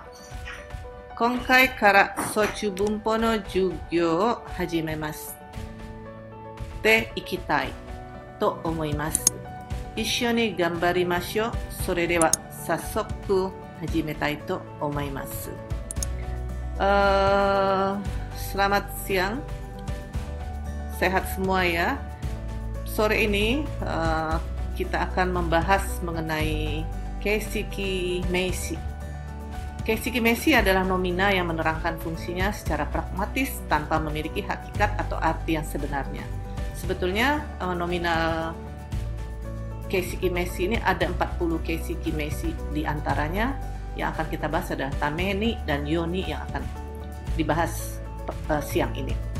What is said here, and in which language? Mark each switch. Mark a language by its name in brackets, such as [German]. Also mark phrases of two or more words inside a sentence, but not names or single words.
[Japanese] 今回からソチ文法の授業を始めます。で、いきたいと思います。一緒に頑張りましょう。それでは、早速始めたいと思います。 [Indonesian] Selamat siang, sehat semua ya. Sore ini kita akan membahas mengenai [Japanese] 形式名詞. 形式名詞 [Indonesian] adalah nomina yang menerangkan fungsinya secara pragmatis tanpa memiliki hakikat atau arti yang sebenarnya. Sebetulnya nominal [Japanese] 形式名詞 [Indonesian] ini ada 40 [Japanese] 形式名詞, [Indonesian] di antaranya yang akan kita bahas adalah tameni dan yoni yang akan dibahas siang ini.